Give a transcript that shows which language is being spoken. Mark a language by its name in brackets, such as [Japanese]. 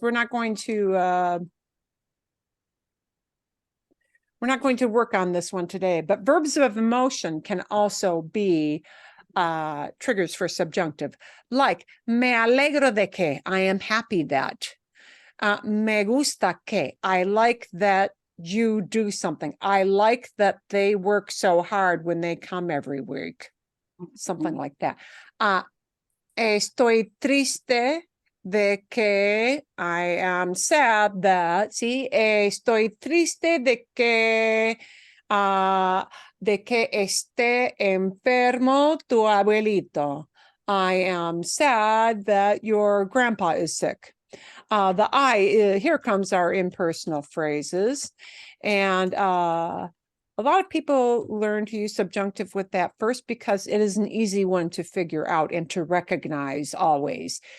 [English] We're not going to work on this one today, but verbs of emotion can also be triggers for subjunctive, like me alegro de que, I am happy that. Me gusta que, I like that you do something. I like that they work so hard when they come every week. Something like that. [Spanish] Estoy triste de que, I am sad that, sí, estoy triste de que esté enfermo tu abuelito. [English] I am sad that your grandpa is sick. The I, here comes our impersonal phrases. And a lot of people learn to use subjunctive with that first because it is an easy one to figure out and to recognize always.